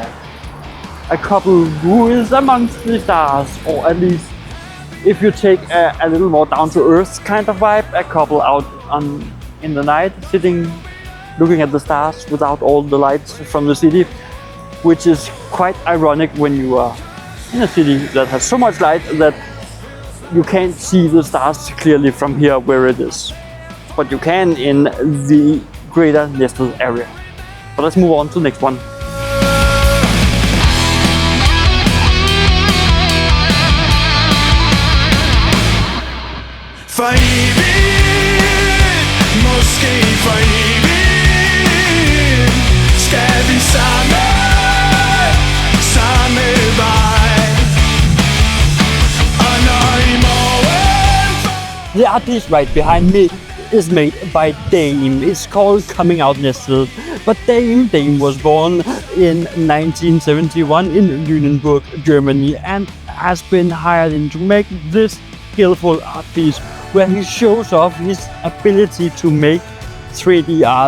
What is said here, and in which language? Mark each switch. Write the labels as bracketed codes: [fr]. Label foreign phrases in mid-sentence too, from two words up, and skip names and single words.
[en] A couple who is amongst the stars, or at least, if you take a little more down-to-earth kind of vibe, a couple out in the night, sitting, looking at the stars without all the lights from the city, which is quite ironic when you are in a city that has so much light that you can't see the stars clearly from here where it is. But you can in the greater Nesville area. But let's move on to the next one. [da] For evigt, måske for evigt, skal vi samme vej. Og når i morgen... [en] The art piece right behind me is made by Dame. It's called Coming Out Nesville. But Dame was born in 1971 in Lüneburg, Germany, and has been hired in to make this skillful art piece, where he shows off his ability to make 3D art.